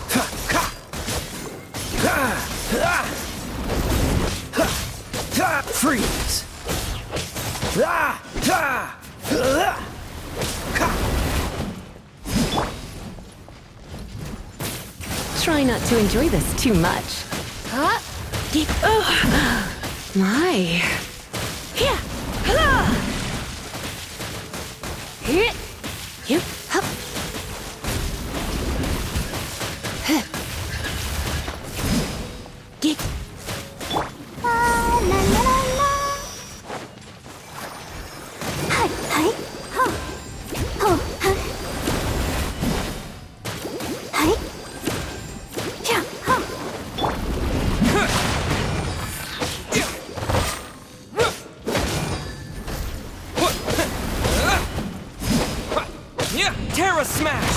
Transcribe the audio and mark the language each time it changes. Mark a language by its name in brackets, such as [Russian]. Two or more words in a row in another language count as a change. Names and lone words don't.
[English] Freeze! Try not to enjoy this too much. My. La la la la. Hi, hi, ho. Ho, huh. Hi. Yeah, ho. Terra Smash!